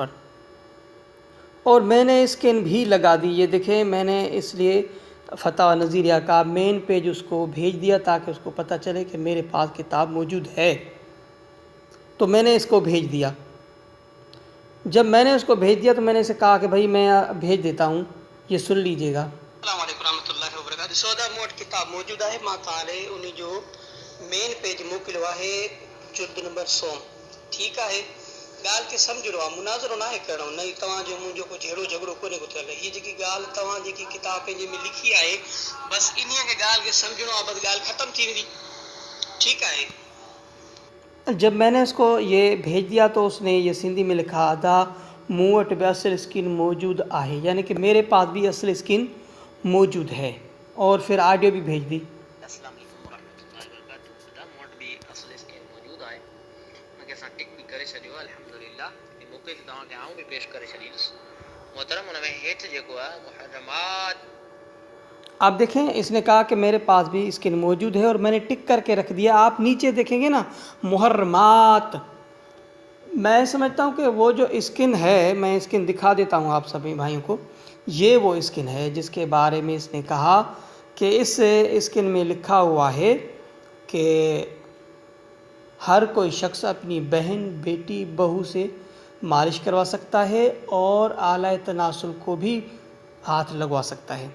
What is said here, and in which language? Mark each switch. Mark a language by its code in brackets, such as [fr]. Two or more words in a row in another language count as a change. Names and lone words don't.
[ur] اور میں نے اسکن بھی لگا دی، یہ دیکھیں، میں نے اس لیے فتاوی نظیریہ کا مین پیج اس کو بھیج دیا تاکہ اس کو پتہ چلے کہ میرے پاس کتاب موجود ہے، تو میں نے اس کو بھیج دیا۔ جب میں نے اس کو بھیج دیا تو میں نے اسے کہا کہ بھائی میں بھیج دیتا ہوں، یہ سن لیجئے گا۔ [ar] السلام علیکم ورحمۃ اللہ وبرکاتہ۔ [sd] سودا मूं वटि किताब मौजूदु आहे، मां तव्हांखे उन जो मेन पेज मोकिलियो आहे, जुल्द नंबर 100। ठीकु आहे, ॻाल्हि खे सम्झणो आहे, मुनाज़रो न आहे करिणो, न ई तव्हांजो मुंहिंजो कुझु अहिड़ो झगड़ो कोन्हे को थियल। हीअ जेकी ॻाल्हि तव्हां जेकी किताब पंहिंजे में लिखी आहे, बसि इन्हीअ खे ॻाल्हि खे सम्झणो आहे, बसि ॻाल्हि ख़तमु थी वेंदी، ठीकु आहे؟ [ur] جب میں نے اس کو یہ بھیج دیا تو اس نے یہ سندھی میں لکھا تھا [sd] मूं वटि बि असल स्किन मौजूद आहे، [ur] یعنی کہ میرے پاس بھی اصل سکن موجود ہے، اور پھر آڈیو بھی بھیج دی۔ [ar] السلام علیکم ورحمۃ اللہ وبرکاتہ۔ [sd] करे छॾियो अल्हम्दुलिल्लाह इन मौक़े ते तव्हांखे आऊं बि पेश करे छॾींदुसि मोहतरम। हुन में हेठि जेको आहे मुहर्रमात [ur] آپ دیکھیں اس نے کہا کہ میرے پاس بھی سکن موجود ہے اور میں نے ٹک کر کے رکھ دیا. آپ نیچے دیکھیں گے نا محرمات، میں سمجھتا ہوں کہ وہ جو سکن ہے، میں سکن دکھا دیتا ہوں آپ سبھی بھائیوں کو. یہ وہ سکن ہے جس کے بارے میں اس نے کہا کہ اس سکن میں لکھا ہوا ہے کہ ہر کوئی شخص اپنی بہن، بیٹی، بہو سے مالش کروا سکتا ہے اور آلہ تناسل کو بھی ہاتھ لگوا سکتا ہے.